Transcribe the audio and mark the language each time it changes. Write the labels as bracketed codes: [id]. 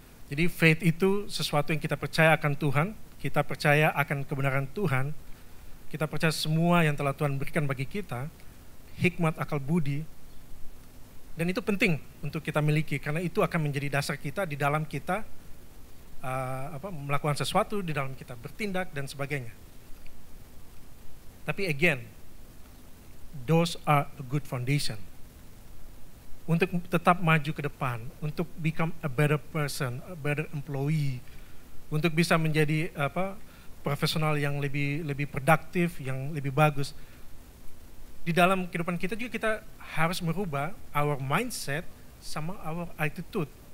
[id] Jadi faith itu sesuatu yang kita percaya akan Tuhan, kita percaya akan kebenaran Tuhan, kita percaya semua yang telah Tuhan berikan bagi kita, hikmat, akal budi, dan itu penting untuk kita miliki karena itu akan menjadi dasar kita di dalam kita melakukan sesuatu, di dalam kita bertindak dan sebagainya. [en] Tapi again, those are a good foundation. [id] Untuk tetap maju ke depan, untuk [en] become a better person, a better employee, [id] untuk bisa menjadi profesional yang lebih produktif, yang lebih bagus. Di dalam kehidupan kita juga kita harus merubah [en] our mindset [id] sama [en] our attitude.